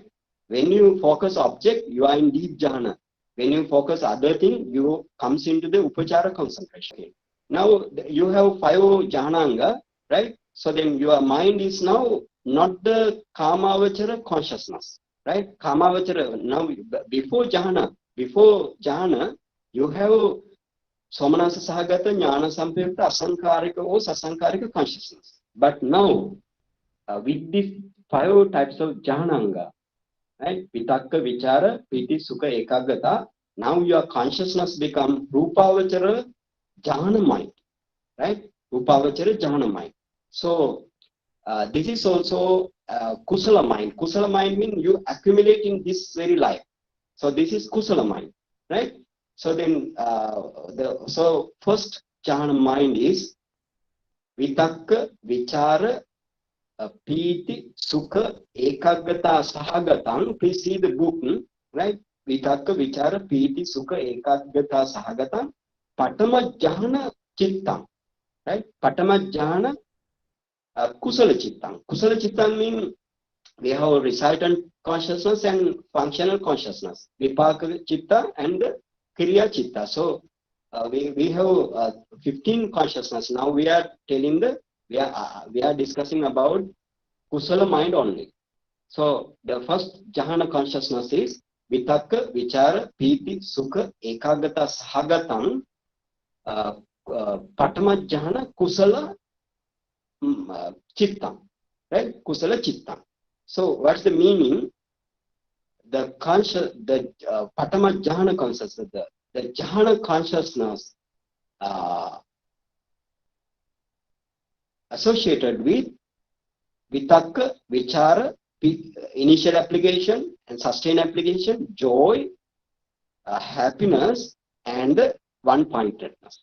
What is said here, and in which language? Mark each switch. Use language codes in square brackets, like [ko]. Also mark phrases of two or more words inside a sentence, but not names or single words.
[en] When you focus object, you are in deep jhana. When you focus other thing, you comes into the upachara concentration. Now you have 5 jhananga, right? So then your mind is now not the kamavachara consciousness, right? [pi] Kamavachara, [en] now before [pi] jhana, [en] you have [pi] somanasa sahagata, jnana sampayukta, asankarika or sasankarika consciousness. [en] But now, with these 5 types of jhananga, right? [pi] Vitakka, vichara, piti, sukha, ekagata, [en] now your consciousness become [pi] Rupāvacara jhana [en] mind, right? [pi] Rupāvacara jhana mind. [en] So, this is also kusala mind. Kusala mind means you accumulate in this very life. So this is kusala mind, right? So then, so first jhana mind is [pi] vitakka, vichara, piti, sukha, ekagata, sahagatam. [en] Please see the book, right? [pi] Vitakka, vichara, piti, sukha, ekagata, sahagatam. Patama jhana chittam, right? Patama jhana Kusala Cittāni. Kusala Cittāni [en] means we have resultant consciousness and functional consciousness. [pi] Vipaka Citta and Kriya Citta. [en] So we have 15 consciousness. Now we are telling we are discussing about Kusala mind only. So the first [pi] jhana [en] consciousness is [pi] Vitakka, Vichara, Piti, Sukha, Ekagata, Sahagatam, Patama jhana Kusala Cittam, right? Kusala Cittam. [en] So, what's the meaning? The [pi] Patama Jhana [en] consciousness, the Jhana consciousness associated with [pi] Vitakka, Vichara, [en] initial application and sustained application, joy, happiness, and one-pointedness.